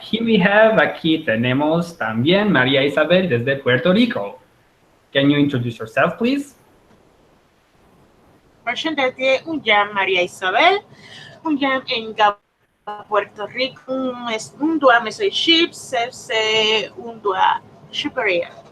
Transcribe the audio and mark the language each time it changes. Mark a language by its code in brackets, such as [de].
[en] Here we have, [es] aquí tenemos también María Isabel desde Puerto Rico. [en] Can you introduce yourself, please? [sq] Përshëndetje, unë jam Maria Isabel, unë jam nga Puerto Rico, unë dua mësoj shqip, sepse unë dua Shqipëria.